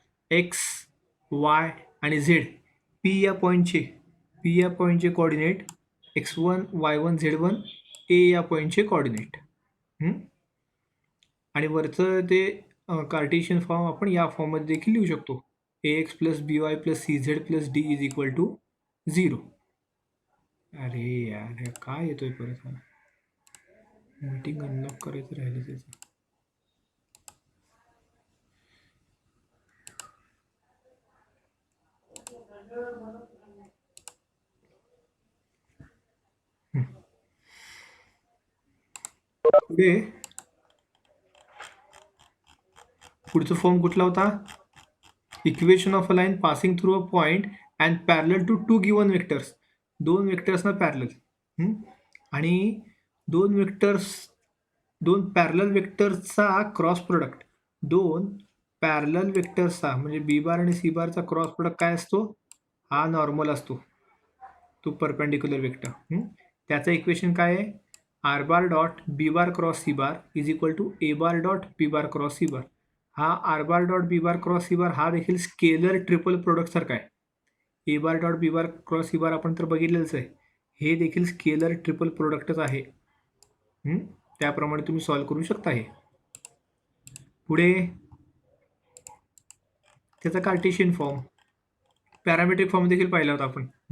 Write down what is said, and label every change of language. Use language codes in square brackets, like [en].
[mr] X, Y आणि Z P या पॉईंटचे कोऑर्डिनेट x1, y1, z1 ए या पॉईंटचे कोऑर्डिनेट. आणि वरचं ते कार्टेशियन फॉर्म आपण या फॉर्ममध्ये देखील लिहू शकतो. [en] ax plus B Y plus C Z plus D is equal to 0. [mr] अरे यार काय येतोय परत? मीटिंग अनलॉक करायचं राहिलं त्याचं. पुढचा फॉर्म कुठला होता? [en] Equation of a line passing through a point and parallel to to given vectors. [mr] दोन वेक्टर्सना पॅरलल. आणि दोन पॅरलल वेक्टर्सचा क्रॉस प्रोडक्ट. दोन पॅरलल वेक्टर्सचा म्हणजे बी बार आणि सी बारचा क्रॉस प्रोडक्ट काय असतो? हा नॉर्मल असतो, तो परपेंडिक्युलर वेक्टर. त्याचं इक्वेशन काय आहे? [en] R bar dot B bar cross C bar is equal to A bar dot B bar cross C bar. [mr] हा आर बार dot B bar cross C बार हा देखील स्केलर ट्रिपल प्रोडक्ट सारखा आहे. ए बार dot B bar cross C बार आपण तर बघितलेलंच आहे. हे देखील स्केलर ट्रिपल प्रोडक्टच आहे. त्याप्रमाणे तुम्ही सॉल्व्ह करू शकता. हे पुढे त्याचा कार्टेशियन फॉर्म, पॅरामेट्रिक फॉर्म देखील पाहिला होता आपण.